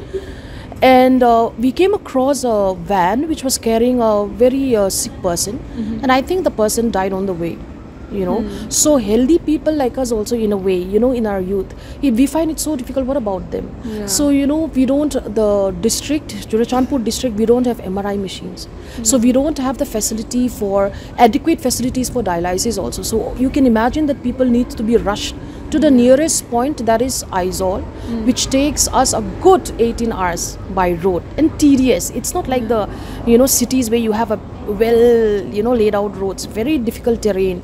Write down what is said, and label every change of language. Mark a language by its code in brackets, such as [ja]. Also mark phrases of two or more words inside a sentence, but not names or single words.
[en] And we came across a van which was carrying a very sick person, and I think the person died on the way. So healthy people like us also, in a way, in our youth, if we find it so difficult, what about them? So we don't, the district, Churachandpur district, we don't have MRI machines, so we don't have the facility for adequate facilities for dialysis also. So you can imagine that people need to be rushed to the nearest point, that is Aizawl, which takes us a good 18 hours by road, and tedious. It's not like the cities where you have a well laid out roads, very difficult terrain.